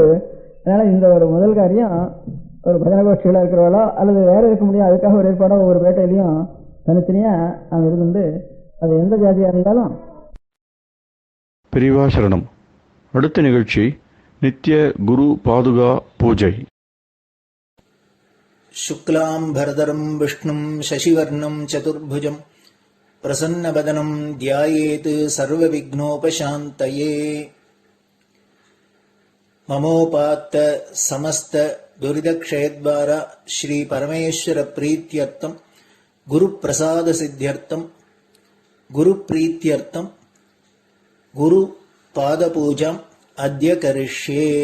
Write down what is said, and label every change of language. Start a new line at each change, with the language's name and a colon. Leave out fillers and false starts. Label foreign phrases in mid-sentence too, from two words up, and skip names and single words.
Tamil: அதனால இந்த ஒரு முதல் காரியம் ஒரு பஜன கோஷ்டிகளாக இருக்கிறவளோ அல்லது வேற இருக்க முடியும், அதுக்காக ஒரு ஏற்பாடோ ஒவ்வொரு பேட்டையிலையும் தனித்தனியாக அவன் இருந்து அது எந்த ஜாதியாக இருந்தாலும். பெரியவா சரணம். அடுத்த நிகழ்ச்சி நித்திய குரு பாதுகா பூஜை.
Sanskrit: शुक्लाम्भरधरं विष्णुं शशिवर्णं चतुर्भुजं प्रसन्नवदनं ध्यायेत् सर्वविघ्नोपशान्तये. ममोपात्त समस्त दुरितक्षयद्वारा श्री परमेश्वर प्रीत्यर्थं गुरुप्रसाद सिद्ध्यर्थं गुरुप्रीत्यर्थं गुरुपादपूजाम् अद्य करिष्ये.